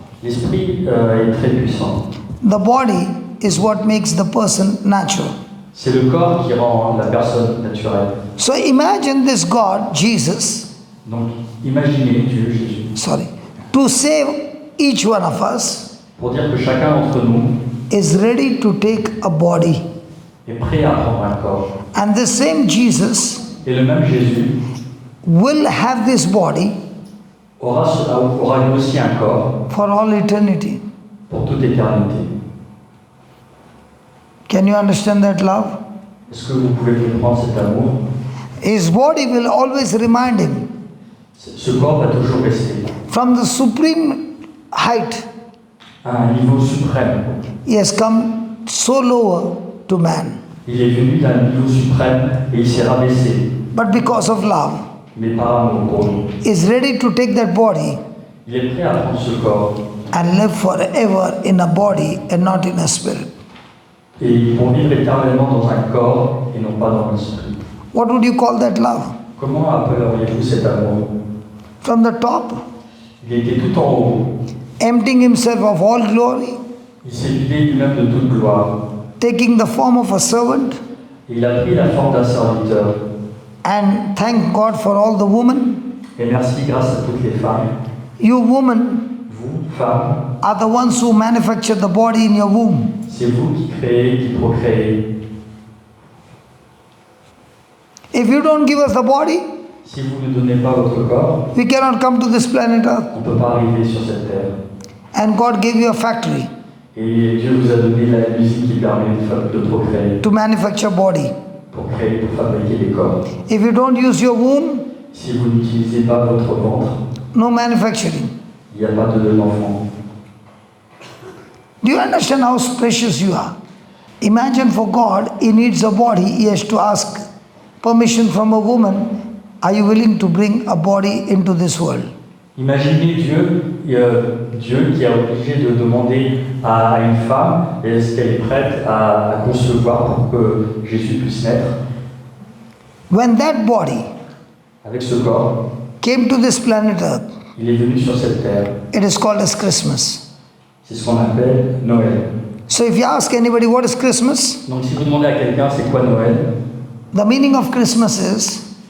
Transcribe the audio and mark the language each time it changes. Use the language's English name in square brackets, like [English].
[French] L'esprit est très puissant. [English] The body is what makes the person natural. [French] C'est le corps qui rend la personne naturelle. [English] So imagine this God, Jesus, [French] Donc imaginez Dieu, Jésus, [English] to save each one of us, [French] pour dire que chacun d'entre nous [English] is ready to take a body. [French] est prêt à prendre un corps. [English] And the same Jesus [French] Et le même Jésus [English] will have this body [French] aura lui aussi un corps [English] for all eternity. [French] pour toute éternité. [English] Can you understand that love? [French] Est-ce que vous pouvez comprendre cet amour? [English] His body will always remind him [French] Ce corps va toujours rester [English] from the supreme height [French] à un niveau suprême. [English] he has come so lower to man. [French] Il est venu d'un niveau suprême et il s'est rabaissé, [English] But because of love, [French] mais par amour pour nous. [English] is ready to take that body [French] Il est prêt à prendre ce corps [English] and live forever in a body and not in a spirit. [French] et pour vivre éternellement dans un corps et non pas dans l'esprit. [English] What would you call that love? [French] Comment appelleriez-vous cet amour? [English] From the top, [French] Il était tout en haut. [English] emptying himself of all glory, [French] Il s'est vidé lui-même de toute gloire. [English] taking the form of a servant, [French] Et il a pris la forme d'un serviteur. [English] and thank God for all the women. [French] Et merci grâce à toutes les femmes. [English] You women [French] Vous, femmes, [English] are the ones who manufacture the body in your womb. [French] c'est vous qui créez, qui procréez. [English] If you don't give us the body, [French] Si vous ne donnez pas votre corps, [English] we cannot come to this planet Earth. [French] on ne peut pas arriver sur cette terre. [English] And God gave you a factory [French] Et Dieu vous a donné la musique qui permet de procréer, [English] to manufacture body. [French] pour fabriquer des corps. [English] If you don't use your womb, [French] Si vous n'utilisez pas votre ventre, [English] no manufacturing. [French] il n'y a pas d'enfant. [English] Do you understand how precious you are? Imagine for God, He needs a body. He has to ask permission from a woman. Are you willing to bring a body into this world? [French] Imaginez Dieu qui a obligé de demander à une femme est-ce qu'elle est prête à concevoir pour que Jésus puisse naître. [English] When that body [French] Avec ce corps, [English] came to this planet Earth, [French] il est venu sur cette terre. [English] it is called as Christmas. [French] C'est ce qu'on appelle Noël. [English] So if you ask anybody what is Christmas, [French] Donc si vous demandez à quelqu'un c'est quoi Noël, [English] the meaning of Christmas is